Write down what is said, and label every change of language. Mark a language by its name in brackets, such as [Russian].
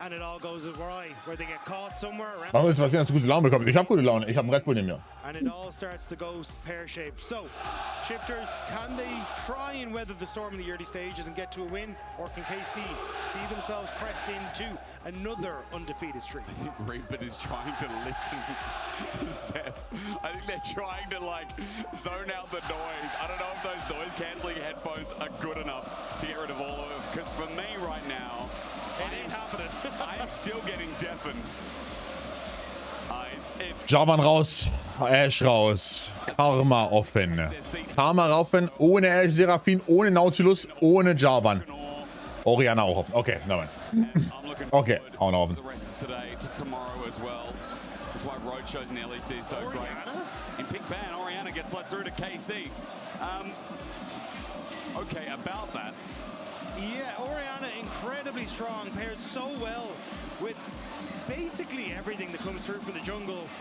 [English] and it all goes awry, where they get caught somewhere around. [German] Warum ist was denn, dass du gute Laune bekommst? Ich habe gute Laune. Ich habe einen Red Bull in mir. [English] And it all starts to go pear-shaped. So, Shifters, can they try and weather the storm in the early stages and get to a win, or can KC see themselves pressed into another undefeated streak? I think Reaper is trying to listen to Zeph. I think they're trying to like zone out the noise. I don't know if those noise cancelling headphones are good enough to get rid of all of it. Because for me right now, I'm still getting deafened. [German] Javan raus, Ash raus, Karma offen. Karma rauf, ohne Ash, Seraphine, ohne Nautilus, ohne Javan. Orianna auch offen. Okay, nein. Okay, auch noch offen. [English] That's why Roadshow's in the LEC is so great. In Pick Ban, Orianna gets let through to KC. Okay, about that. Yeah, Orianna incredibly strong, pairs so well with basically everything that comes through from the jungle.